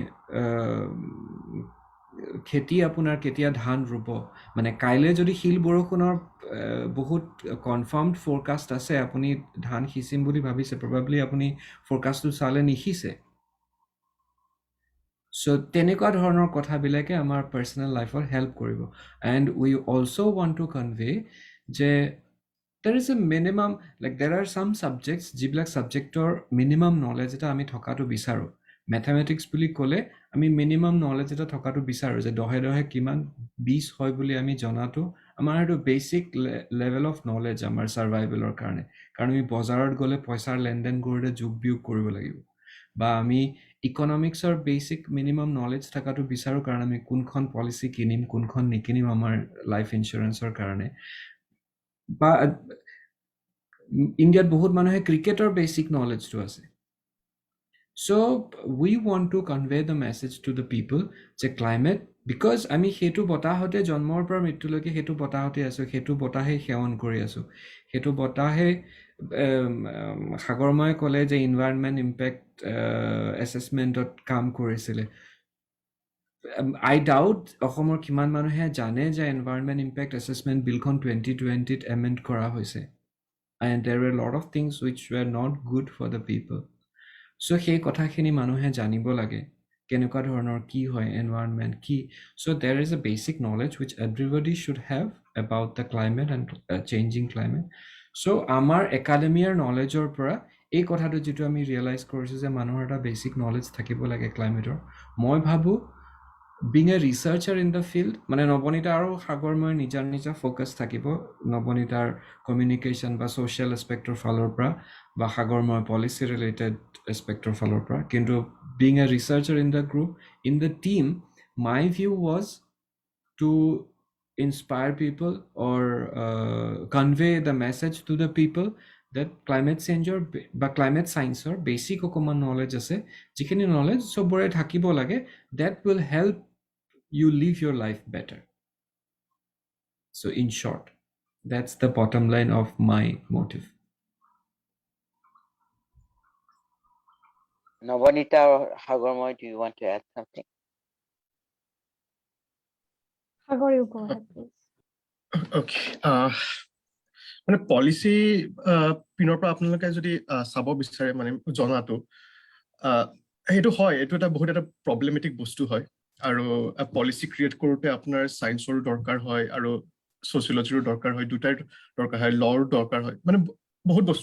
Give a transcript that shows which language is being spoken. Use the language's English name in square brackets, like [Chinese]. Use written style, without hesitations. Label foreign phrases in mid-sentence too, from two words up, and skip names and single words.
[Assamese] খেতি আপোনাৰ কেতিয়া ধান ৰুব মানে কাইলৈ যদি শিল বৰষুণৰ বহুত কনফাৰ্মড ফৰকাষ্ট আছে আপুনি ধান সিঁচিম বুলি ভাবিছে প্ৰবাবলি আপুনি ফৰকাষ্টটো চালে নিশিছে [English] so [Assamese] তেনেকুৱা ধৰণৰ কথাবিলাকে আমাৰ পাৰ্সোনাল লাইফত হেল্প কৰিব [English] and we also want to convey [Assamese] যে [English] there is a minimum like there are some subjects [Assamese] যিবিলাক সাবজেক্টৰ [English] minimum knowledge [Assamese] এটা আমি থকাটো বিচাৰো mathematics বুলি ক'লে আমি [English] minimum knowledge [Assamese] এটা থকাটো বিচাৰো যে দহে দহে কিমান 20 হয় বুলি আমি জনাটো আমাৰ এটা [English] basic level of knowledge [Assamese] আমাৰ সাৰ্ভাইভেলৰ কাৰণে কাৰণ আমি বজাৰত গ'লে পইচাৰ লেনদেন কৰোঁতে যোগ বিয়োগ কৰিব লাগিব বা আমি ইকনমিক্সৰ [English] basic minimum knowledge [Assamese] থাকাটো বিচাৰো কাৰণ আমি কোনখন পলিসি কিনিম কোনখন নিকিনিম আমাৰ [English] life insurance [Assamese] কাৰণে বা ইণ্ডিয়াত বহুত মানুহে [English] cricket basic knowledge [Assamese] আছে [English] so we want to convey the message to the people [Assamese] যে [English] climate because [Assamese] আমি হেতু বতাহতে জন্মৰ পৰা মৃত্যুলৈকে হেতু বতাহতে আছো হেতু বতাহে সেৱন কৰি আছো হেতু বতাহে সাগৰময় ক'লে যে [English] environment impact assessment [Assamese] কাম কৰিছিলে [English] I doubt [Assamese] অসমৰ কিমান মানুহে জানে যে [English] environment impact assessment bill [Assamese] 2020 ত এমেন্ড কৰা হৈছে [English] and there were a lot of things which were not good for the people so [Assamese] সেই কথাখিনি মানুহে জানিব লাগে কেনেকুৱা ধৰণৰ কি হয় [English] এনভায়ৰনমেন্ট কি so there is a basic knowledge which everybody should have about the climate and changing climate so [Assamese] আমাৰ একাডেমিয়াৰ নলেজৰ পৰা এই কথাটো যেটো আমি ৰিয়েলাইজ কৰিছো যে মানুহৰ এটা বেসিক নলেজ থাকিব লাগে ক্লাইমেটৰ মই ভাবো [English] being a researcher in the field [Assamese] মানে নৱনীতা আৰু সাগৰময় নিজা ফোকাস থাকিব নৱনীতাৰ কমিউনিকেশ্যন বা সোশ্যাল এসপেক্টৰ ফালৰ পৰা বা সাগৰময় [English] policy related aspect [Assamese] ফালৰ পৰা কিন্তু [English] being a researcher in the group in the team my view was to inspire people or convey the message to the people that climate change বা climate science or basic অকমান knowledge [Assamese] আছে যিখিনি [English] knowledge [Assamese] সবৰে থাকিব লাগে [English] that will help you live your life better so in short that's the bottom line of my motive Navanita or Hagormoy, do you want to add something? Hagor, you go ahead, please. Okay. [Assamese] মানে পলিসি পিনৰ পৰা আপোনালোকে যদি চাব বিচাৰে মানে জনাটো সেইটো হয় এইটো এটা বহুত এটা প্ৰবলেমেটিক বস্তু হয় আৰু [English] policy create [Assamese] কৰোতে আপোনাৰ সায়েন্সৰ দৰকাৰ হয় আৰু সোশিয়োলজিৰ দৰকাৰ হয় দুটাৰ দৰকাৰ হয় লৰ দৰকাৰ হয় মানে বহুত বস্তু